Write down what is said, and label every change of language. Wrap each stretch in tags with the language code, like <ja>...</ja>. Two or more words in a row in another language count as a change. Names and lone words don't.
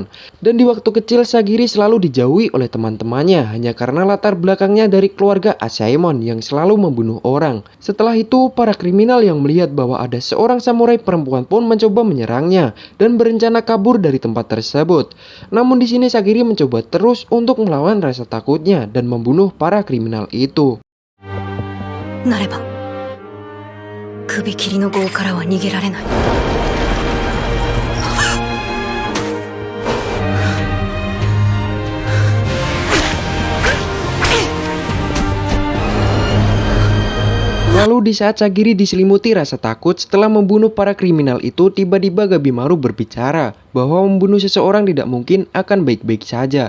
<id>Dan di waktu kecil Sagiri selalu dijauhi oleh teman-temannya hanya karena latar belakangnya dari keluarga Asaemon yang selalu membunuh orang. Setelah itu para kriminal yang melihat bahwa ada seorang samurai perempuan pun mencoba menyerangnya dan berencana kabur dari tempat tersebut. Namun di sini Sagiri mencoba terus untuk melawan rasa takutnya dan membunuh para kriminal itu.</id> <ja>なれば首切りの業からは逃げられない。</ja> <id>Lalu di saat Sagiri diselimuti rasa takut setelah membunuh para kriminal itu, tiba-tiba Gabimaru berbicara bahwa membunuh seseorang tidak mungkin akan baik-baik saja.</id>